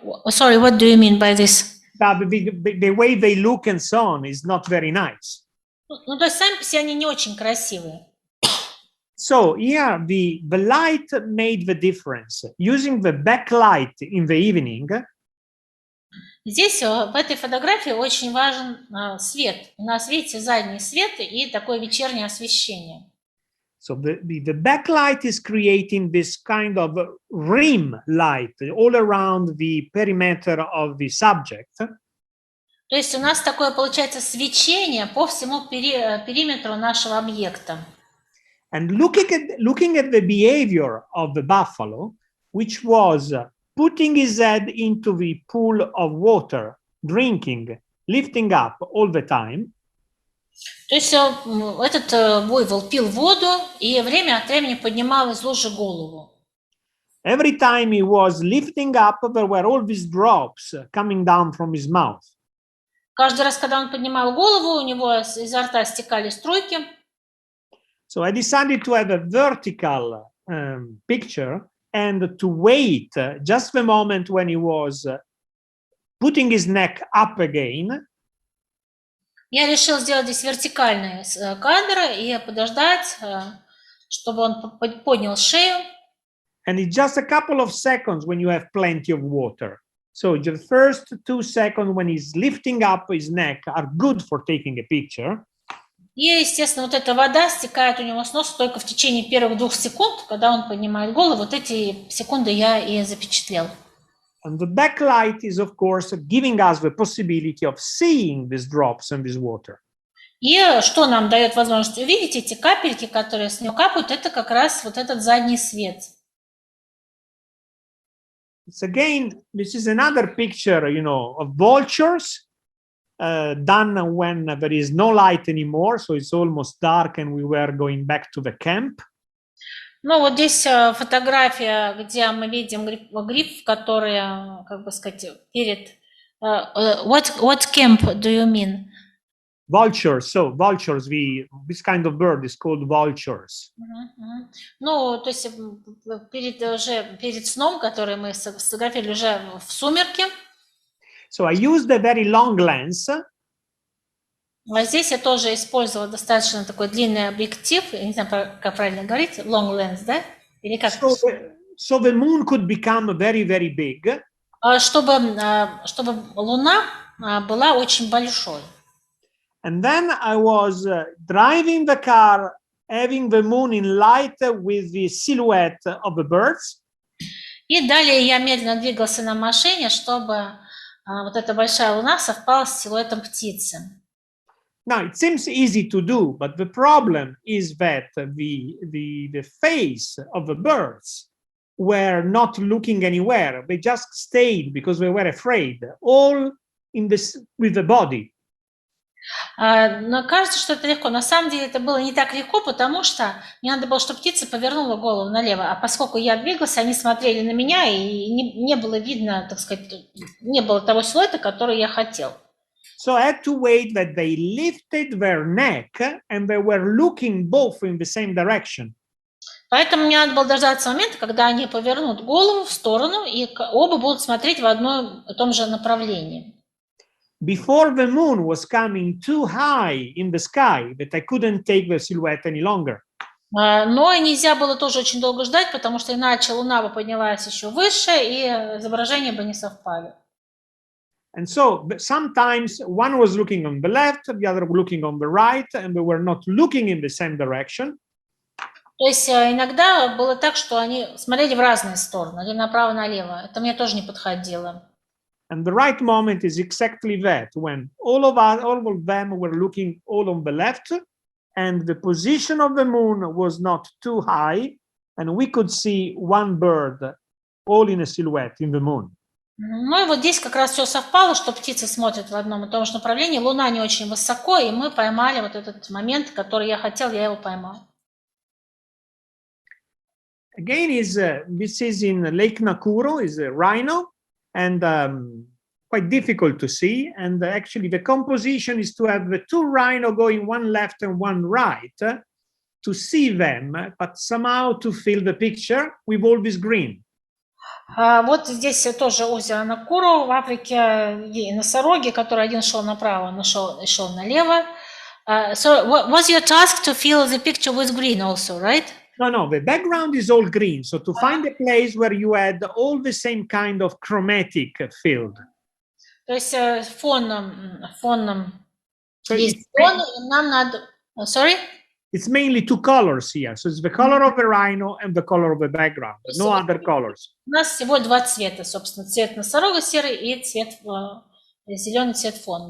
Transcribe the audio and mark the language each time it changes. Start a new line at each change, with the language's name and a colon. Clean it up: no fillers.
English: Sorry, what do you mean by this? The way they look and so on is not very nice.
Russian: Ну, то есть сами по себе они не очень красивые.
English: So here the light made the difference. Using the backlight in the evening.
Russian: Здесь в этой фотографии очень важен свет. У нас, видите, задний свет и такое вечернее освещение.
English: So the backlight is creating this kind of rim light all around the perimeter of the subject.
Russian: То есть у нас такое получается свечение по всему периметру нашего объекта.
English: And looking at the behavior of the buffalo, which was putting his head into the pool of water, drinking, lifting up all the time.
Russian: То есть этот буйвол пил воду и время от времени поднимал из лужи голову.
English: Every time he was lifting up, there were all these drops coming down from his mouth.
Russian: Каждый раз, когда он поднимал голову, у него изо рта стекали струйки.
English: So I decided to have a vertical picture and to wait just the moment when he was putting his neck up again.
Russian: Я решил сделать здесь вертикальные кадры и подождать, чтобы он поднял шею.
English: And it's just a couple of seconds when you have plenty of water. So the first 2 seconds when he's lifting up his neck are good for taking a picture.
Russian: И, естественно, вот эта вода стекает у него с носа только в течение первых 2 секунд, когда он поднимает голову. Вот эти секунды я и запечатлел.
English: And the backlight is, of course, giving us the possibility of seeing these drops and this water.
Russian: И что нам дает возможность увидеть эти капельки, которые с него капают, это как раз вот этот задний свет.
English: It's again, this is another picture, of vultures done when there is no light anymore, so it's almost dark and we were going back to the camp.
Russian: Ну, вот здесь фотография, где мы видим гриф, который, как бы сказать, перед...
English: What camp do you mean? Vultures. So vultures, this kind of bird is called vultures.
Russian: Ну, то есть перед сном, который мы сфотографировали уже в сумерки.
English: So I used a very long lens.
Russian: А здесь я тоже использовала достаточно такой длинный объектив, я не знаю, как правильно говорить, long lens, да? Или как?
English: So the moon could become very, very big.
Russian: Чтобы Луна была очень большой.
English: And then I was driving the car, having the moon in light with the silhouette of the birds.
Russian: И далее я медленно двигался на машине, чтобы вот эта большая луна совпала с силуэтом птицы.
English: Now, it seems easy to do, but the problem is that the face of the birds were not looking anywhere. They just stayed because they were afraid, all in this with the body.
Russian: Но кажется, что это легко. На самом деле это было не так легко, потому что мне надо было, чтобы птица повернула голову налево. А поскольку я двигался, они смотрели на меня, и не было видно, так сказать, не было того силуэта, который я хотел.
English: So I had to wait that they lifted their neck and they were looking both in the same direction.
Russian: Поэтому мне надо было дождаться момента, когда они повернут голову в сторону, и оба будут смотреть в одном и том же направлении.
English: Before the moon was coming too high in the sky that I couldn't take the silhouette any longer.
Russian: Но нельзя было тоже очень долго ждать, потому что иначе луна бы поднялась еще выше, и изображения бы не совпали.
English: And so sometimes one was looking on the left, the other looking on the right, and they were not looking in the same direction.
Russian: То есть иногда было так, что они смотрели в разные стороны, или направо-налево. Это мне тоже не подходило.
English: And the right moment is exactly that, when all of them were looking all on the left, and the position of the moon was not too high, and we could see one bird all in a silhouette in the moon.
Russian: Ну и вот здесь как раз все совпало, что птицы смотрят в одном и том же направлении, луна не очень высоко, и мы поймали вот этот момент, который я хотел, я его поймал.
English: Again, this is in Lake Nakuru, is a rhino, and quite difficult to see. And actually, the composition is to have the two rhino going one left and one right to see them, but somehow to fill the picture with all this green.
Russian: Вот здесь тоже озеро Накуру в Африке, и носороги, который один шел направо, шел налево.
English: So was your task to fill the picture with green also, right? No, the background is all green. So to find a place where you had all the same kind of chromatic filled.
Russian: То есть фоном есть фон, и нам надо...
English: Sorry? It's mainly two colors here. So it's the color of the rhino and the color of the background. No other colors.
Russian: У нас всего два цвета, собственно. Цвет носорога серый и зеленый цвет фона.